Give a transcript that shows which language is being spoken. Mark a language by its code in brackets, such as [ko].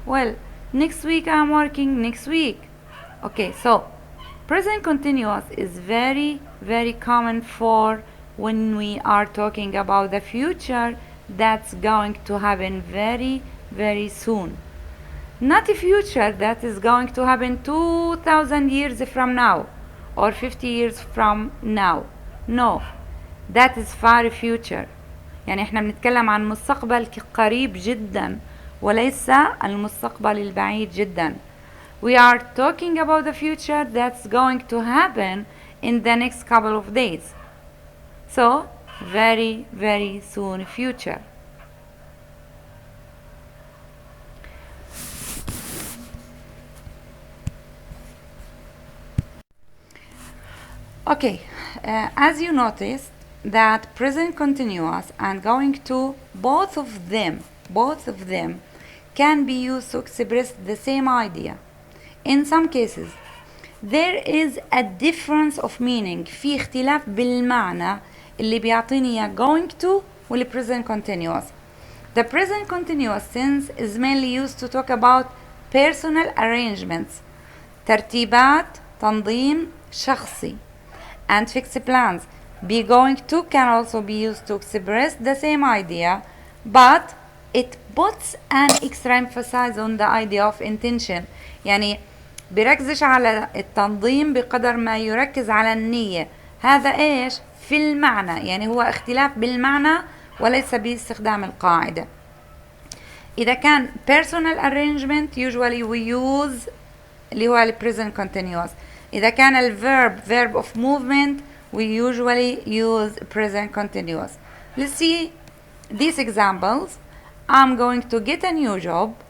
[en] Well, next week I'm working next week. Okay, so present continuous is very, very common for when we are talking about the future that's going to happen very, very soon. Not a future that is going to happen 2000 years from now or 50 years from now. No, that is far future. [ar] يعني احنا بنتكلم عن مستقبل قريب جدا وليس المستقبل البعيد جدا. [en] We are talking about the future that's going to happen in the next couple of days. So, very, very soon future. Okay, as you noticed that present continuous and going to both of them can be used to express the same idea. In some cases there is a difference of meaning, [ar] في اختلاف بالمعنى اللي بيعطيني إياه [en] going to وال present continuous. The present continuous tense is mainly used to talk about personal arrangements, [ar] ترتيبات تنظيم شخصي, [en] and fixed plans. Be going to can also be used to express the same idea, but it puts an extra emphasis on the idea of intention. [ar] يعني بيركزش على التنظيم بقدر ما يركز على النية. هذا ايش؟ في المعنى، يعني هو اختلاف بالمعنى وليس باستخدام القاعدة. إذا كان [en] personal arrangement usually we use [ar] اللي هو ال [en] present continuous. [ar] إذا كان [en] verb of movement we usually use present continuous. Let's see these examples. I'm going to get a new job.